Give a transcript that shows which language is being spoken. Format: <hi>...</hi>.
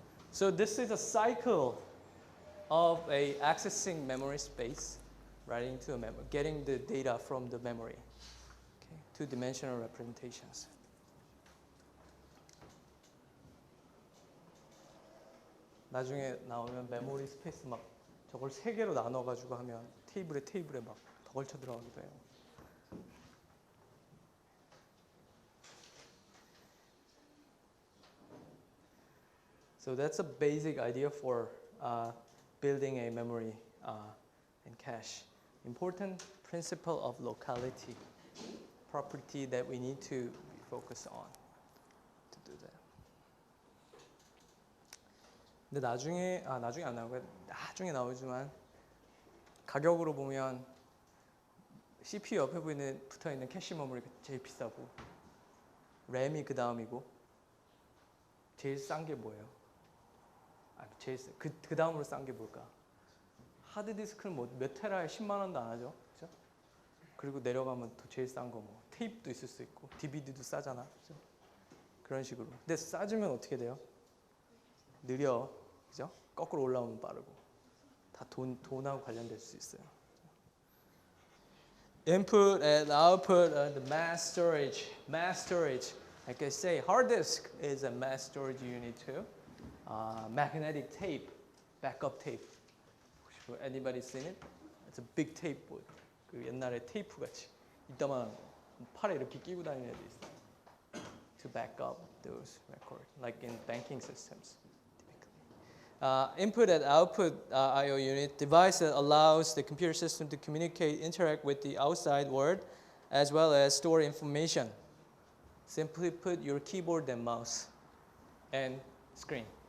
<en>So this is a cycle of accessing memory space, writing to a memory, getting the data from the memory. Okay, two-dimensional representations.</en> <ko>나중에 나오면 메모리 스페이스 막 저걸 3개로 나눠가지고 하면 테이블에 막 더 걸쳐 들어가기도 해요.</ko> <en>So that's a basic idea for building a memory and cache. Important principle of locality, property that we need to focus on to do that.</en> <ko>근데 나중에 안 나오고 나중에 나오지만 가격으로 보면 CPU 옆에 붙어 있는 캐시 메모리가 제일 비싸고 램이 그 다음이고 제일 싼 게 뭐예요? 그 다음으로 싼 게 뭘까? 하드디스크는 뭐 몇 테라에 10만 원도 안 하죠, 그렇죠? 그리고 내려가면 또 제일 싼 거 뭐 테이프도 있을 수 있고 DVD도 싸잖아. 그죠? 그런 식으로. 근데 싸주면 어떻게 돼요? 느려. 그죠? 거꾸로 올라오면 빠르고. 다 돈하고 관련될 수 있어요.</ko> <en>Input and output of the mass storage. Mass storage. Like I say, hard disk is a mass storage unit too. Magnetic tape, backup tape. Anybody seen it? It's a big tape board.</en> <ko>그 옛날에 테이프 같이 이따만한 거. 팔에 이렇게 끼고 다니는 애들 있어요.</ko> <en>To back up those records, like in banking systems. Input and output I/O unit, device that allows the computer system to communicate, interact with the outside world, as well as store information. Simply put, your keyboard and mouse and screen.</en>